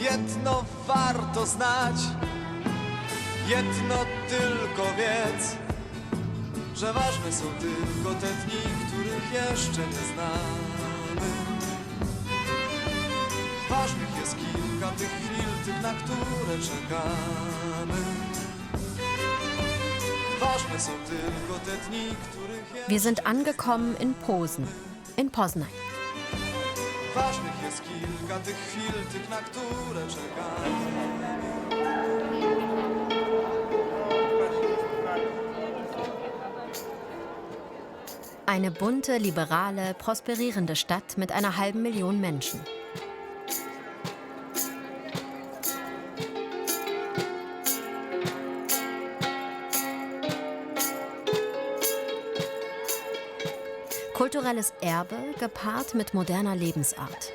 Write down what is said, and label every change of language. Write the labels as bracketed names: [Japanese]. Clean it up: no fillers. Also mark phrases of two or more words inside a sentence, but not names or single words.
[Polish] jedno warto znać, jedno tylko wiedz, że ważne są tylko te dni, których jeszcze nie znamy. Ważnych jest kilka tych chwil, tych, na które czekamy. Ważne są tylko te dni, których jeszcze... [German] Wir sind angekommen in Posen, in Poznań. [Polish] Ważnych jest kilka tych chwil, tych, na które czekamy. [German] Eine bunte, liberale, prosperierende Stadt mit einer halben Million Menschen. Kulturelles Erbe gepaart mit moderner Lebensart.